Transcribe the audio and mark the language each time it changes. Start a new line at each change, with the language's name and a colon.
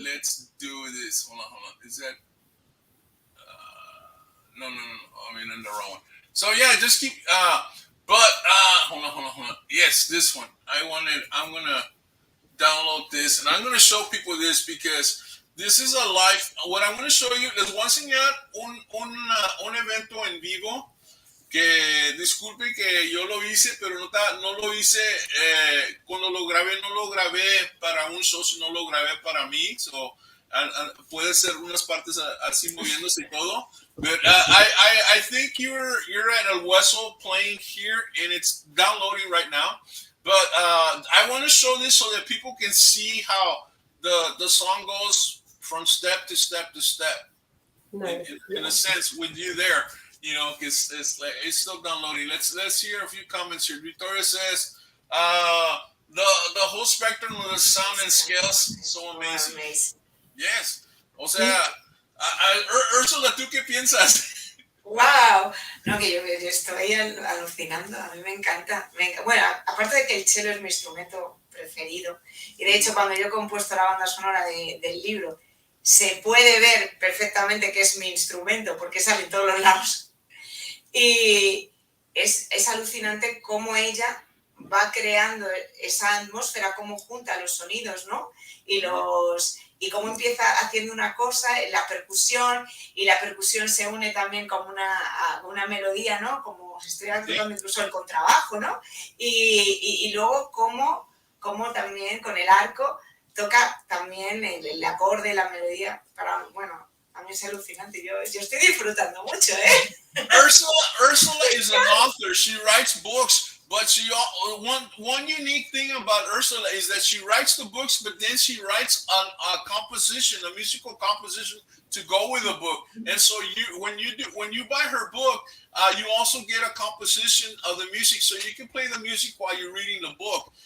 English: Let's do this. Hold on. Is that? No. I mean, in the wrong one. So yeah, just keep. But hold on. Yes, this one. I'm gonna download this, and I'm going to show people this because this is a live. What I'm going to show you,
Spanish: les voy a enseñar un evento en vivo que disculpe que yo lo hice, pero no lo hice cuando lo grabé, no lo grabé para un show, sino lo grabé para mí. So, puede ser unas partes así moviéndose y todo.
English: But I think you're at El Hueso playing here, and it's downloading right now. But I want to show this so that people can see how the song goes from step to step to step. Nice. In a sense, with you there, you know, it's still downloading. Let's hear a few comments here. Victoria says, the whole spectrum of the sound and scales, so amazing. Yes.
Spanish: O sea, Ursula, ¿tú qué piensas? ¡Wow! No, que yo estoy alucinando, a mí me encanta. Bueno, aparte de que el cello es mi instrumento preferido, y de hecho cuando yo he compuesto la banda sonora del libro, se puede ver perfectamente que es mi instrumento, porque sale en todos los lados. Y es alucinante cómo ella va creando esa atmósfera, cómo junta los sonidos, ¿no? Y cómo empieza haciendo una cosa, la percusión, y la percusión se une también como una melodía, ¿no? Como si estuviera tocando incluso el contrabajo, ¿no? Y luego cómo también con el arco toca también el acorde, la melodía. Bueno, a mí es alucinante. Yo estoy disfrutando mucho, ¿eh?
English: Ursula is an author. She writes books. But one unique thing about Ursula is that she writes the books, but then she writes a composition, a musical composition to go with the book. And so when you buy her book, you also get a composition of the music, so you can play the music while you're reading the book.